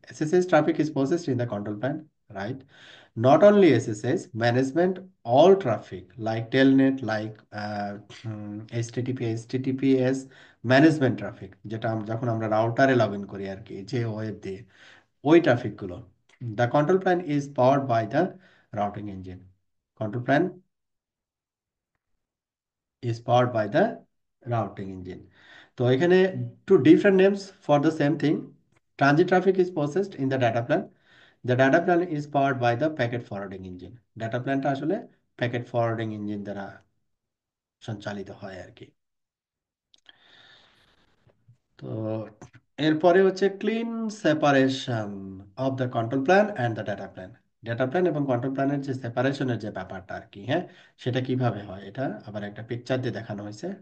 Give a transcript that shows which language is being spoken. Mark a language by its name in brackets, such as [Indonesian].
[English] SSH traffic is processed in the control plane, right? Not only SSH management, all traffic like telnet, like HTTP, HTTPS management traffic, [Bangla] যেটা যখন আমরা রাউটারে log in করি আর কি, যে web দিয়ে, ওই traffic গুলো, [English] The control plane is powered by the routing engine. Control plane is powered by the routing engine. [Bangla] তো এখানে [English] two different names for the same thing. Transit traffic is processed in the data plan. The data plan is powered by the packet forwarding engine. [Bangla] Data planটা আসলে packet forwarding engine দ্বারা সঞ্চালিত হয় আর কি। তো এরপরে হচ্ছে [English] Clean separation of the control plane and the data plane. [Bangla] Data plan এবং control প্ল্যানের যে সেপারেশনের যে ব্যাপারটা আর কি, হ্যাঁ, সেটা কিভাবে হয় এটা আবার একটা পিকচার দিয়ে দেখানো হয়েছে।